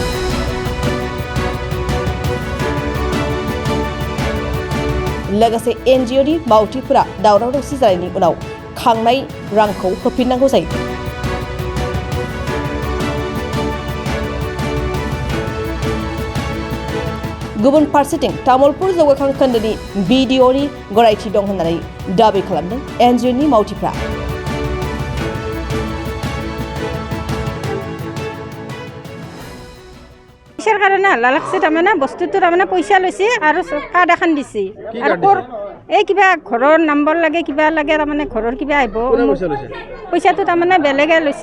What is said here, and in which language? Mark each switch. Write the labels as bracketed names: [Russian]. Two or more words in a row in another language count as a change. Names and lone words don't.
[Bodo] लोगोसे एनजिअनि मावथिफोरा दावराव दावसि जानायनि उनाव खांनाय रांखौ होफिननांगौ जायो। गुबुन फारसेथिं तामुलपुर जौगाखां खोन्दोनि बिडिअनि गनायथि दं होननानै दाबि खालामदों एनजिअनि मावथिफ्रा। [Assamese] পইচাৰ কাৰণে হাল্লা লাগছে। তাৰমানে বস্তুটো তাৰমানে পইচা লৈছে আৰু কাৰ্ড এখন দিছে আৰু এই কিবা ঘৰৰ নম্বৰ লাগে কিবা লাগে তাৰমানে ঘৰৰ কিবা আহিব পইচাটো তাৰমানে বেলেগে লৈছে।